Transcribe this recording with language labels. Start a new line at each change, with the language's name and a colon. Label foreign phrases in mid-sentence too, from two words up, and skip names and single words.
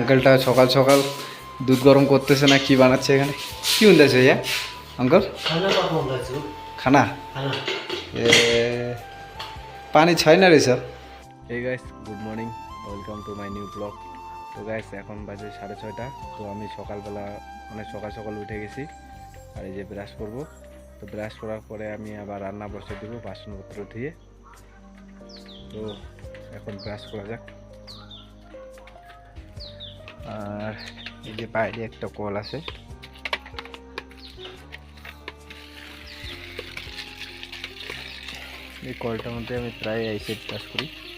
Bangla: আঙ্কেলটা সকাল সকাল দুধ গরম করতেছে না কি বানাচ্ছে এখানে কি উন্দাছে ইয়া अंकल
Nepali: खाना पकाउँदैछु खाना खाना ए पानी छैन रहेछ
English: hey guys good morning welcome to my new blog.
Bangla: তো গাইস এখন বাজে 6:30। তো আমি সকালবেলা অনেক সকাল সকাল উঠে গেছি আর এই যে ব্রাশ করব। তো ব্রাশ করার পরে আমি আবার রান্না বসে দেব বাসনপত্র ধুয়ে। তো এখন ব্রাশ করা যাক। আর এই যে বাইরে একটা কল আছে, এই কলটার মধ্যে আমি প্রায় অ্যাসিড ব্রাশ করি।